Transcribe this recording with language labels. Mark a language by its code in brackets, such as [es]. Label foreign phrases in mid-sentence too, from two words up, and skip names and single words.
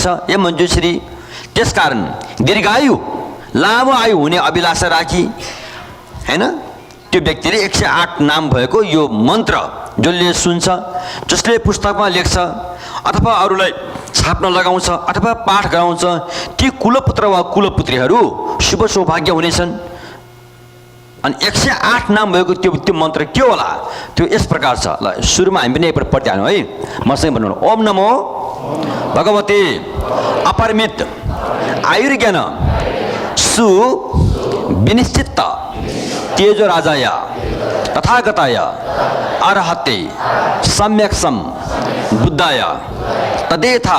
[ne] ए मञ्जुश्री, त्यसकारण दीर्घायु लामो आयु हुने अभिलाषा राखी हैन त्यो व्यक्तिले 108 नाम भएको यो मन्त्र जसले सुन्छ, जसले पुस्तकमा लेख्छ अथवा अरूलाई छाप्न लगाउँछ अथवा पाठ गराउँछ, ती कुलपुत्र वा कुलपुत्रीहरू शुभ सौभाग्य हुनेछन्। अनि 108 नाम भएको त्यो मन्त्र के होला? त्यो यस प्रकार छ। ल सुरुमा हामी पनि एकपल्ट पढ्दै हाल्यौँ है। मसँग भन्नु, [sa] ओम नमो भगवते अपरिमित आयुर्ज्ञान सु विनिश्चित तेजो राजाय तथागताय अरहते सम्यक्सम बुद्धाय तदेथा